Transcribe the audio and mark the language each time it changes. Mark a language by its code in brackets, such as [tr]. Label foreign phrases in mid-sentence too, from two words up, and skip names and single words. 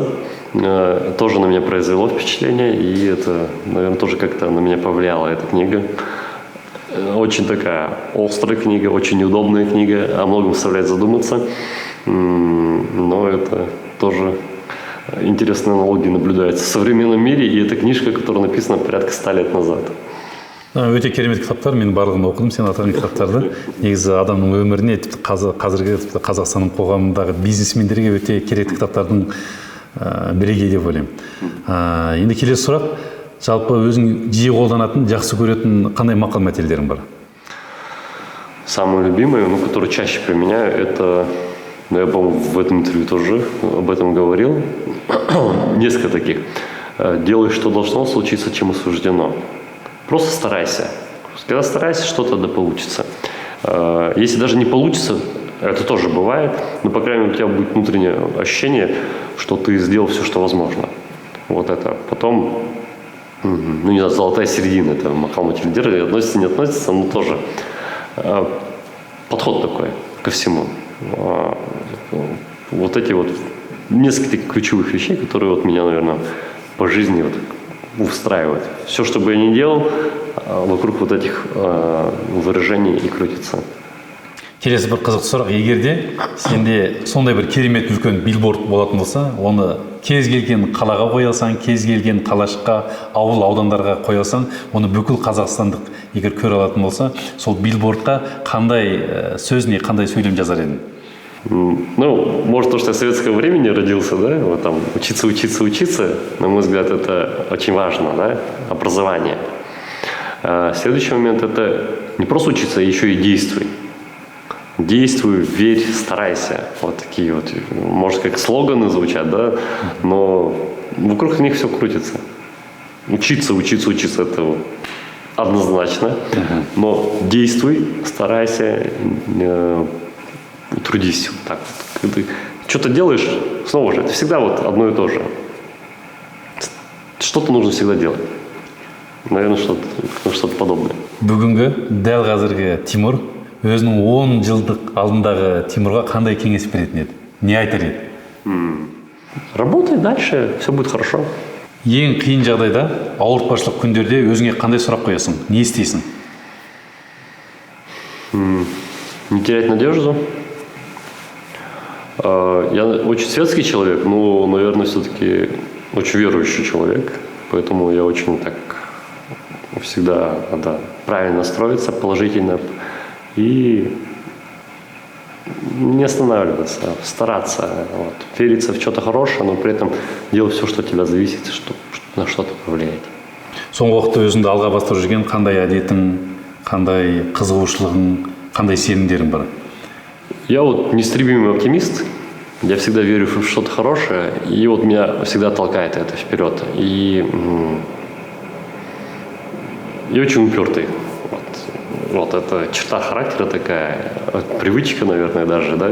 [ru] Тоже на меня произвело впечатление, и это, наверное, тоже как-то на меня повлияла эта книга. Очень такая острая книга, очень удобная книга, о многом заставляет задуматься. Но это тоже... Интересные аналогии наблюдаются в современном мире, и это книжка, которая написана порядка 100 лет назад. [kk] Өте керемет кітаптар, мен барлығын оқыдым, сен атаған кітаптарды. Негізі адамның өміріне, тіпті қазіргі Қазақстанның қоғамындағы бизнесмендерге өте керекті кітаптардың бірегейі деп ойлаймын. Енді келесі сұрақ, жалпы өзің жиі қолданатын, жақсы көретін қандай мақал мәтелдерің бар? [ru] Самое любимое, которое чаще применяю, это, я, по-моему, в этом интервью тоже об этом говорил, несколько таких. Делай, что должно случиться, чем суждено. Просто старайся. Когда старайся, что-то да получится. Если даже не получится, это тоже бывает, но, по крайней мере, у тебя будет внутреннее ощущение, что ты сделал все, что возможно. Вот это. Потом, не знаю, золотая середина, это [kk] мақал мәтелдер, [ru] относится, не относится, но тоже подход такой ко всему. Вот эти вот несколько таких ключевых вещей, которые вот меня, наверное, по жизни вот устраивают. Все, что бы я ни делал, вокруг вот этих выражений и крутится. [kk] Келесі бір қызық сұрақ, егерде сенде сондай бір керемет үлкен билборд болатын болса, оны кез келген қалаға қоя алсаң, кез келген қалашыққа, ауыл, аудандарға қоя алсаң, оны бүкіл қазақстандық егер көре алатын болса, сол билбордқа қандай сөз не қандай сөйлем жазар едің? [ru] Ну, может, то, что я в советского времени родился, да, вот там учиться, на мой взгляд, это очень важно, да, образование. А следующий момент – это не просто учиться, а еще и действуй. Действуй, верь, старайся. Вот такие вот, может, как слоганы звучат, да, но вокруг них все крутится. Учиться, это вот однозначно, но действуй, старайся, трудись. Вот так вот. Когда ты что-то делаешь, снова же, это всегда вот одно и то же. Что-то нужно всегда делать. Наверное, что-то подобное. [kk] Бүгінгі, дәл қазіргі Тимур өзінің 10 жылдық алдындағы Тимурға қандай кеңес беретін еді? Не айтар еді? [ru] Работай дальше, все будет хорошо. [kk] Ең қиын жағдайда, ауыртпашылық күндерде өзіңе қандай сұрақ қоясың? Не істейсің? [ru] Не терять надежду. Я очень светский человек, но, наверное, все-таки очень верующий человек. Поэтому я очень так всегда надо правильно настроиться, положительно. И не останавливаться, стараться, вот, вериться в что-то хорошее, но при этом делать все, что от тебя зависит, на что-то повлияет. [kk] Соңғы уақытта өзіңді алға бастырып жүрген қандай әдетің, қандай қызығушылығың, қандай сенімдерің бар? [ru] Я вот неистребимый оптимист, я всегда верю в что-то хорошее, и вот меня всегда толкает это вперед. И я очень упертый. Вот это черта характера такая, привычка, наверное, даже, да.